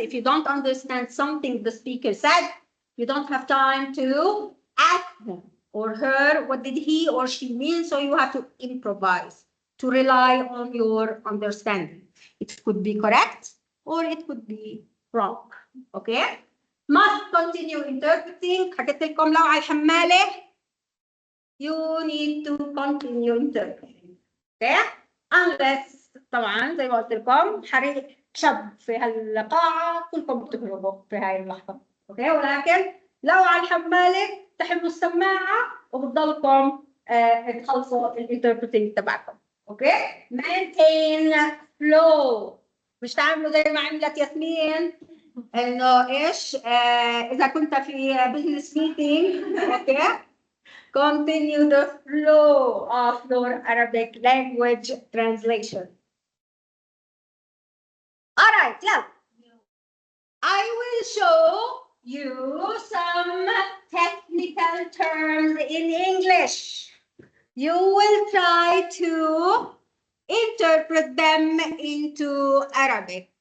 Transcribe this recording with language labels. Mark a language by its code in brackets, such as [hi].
[en] If you don't understand something the speaker said, you don't have time to ask him or her what did he or she mean, so you have to improvise, to rely on your understanding. It could be correct or it could be wrong, okay? Must continue interpreting. [ar] حكيت لكم لو على الحمالة [en] you need to continue interpreting. Okay? Unless [ar] طبعا زي ما قلت لكم حريق شب في هالقاعة كلكم بتهربوا في هاي اللحظة. اوكي؟ ولكن لو على الحمالة تحملوا السماعة وبتضلكم تخلصوا الانتربريتنج تبعكم. اوكي؟ [en] maintain flow. [ar] مش تعملوا زي ما عملت ياسمين انه ايش اذا كنت في [en] business meeting [ar] اوكي [en] continue the flow of your Arabic language translation. All right, yeah. I will show you some technical terms in English. You will try to interpret them into Arabic.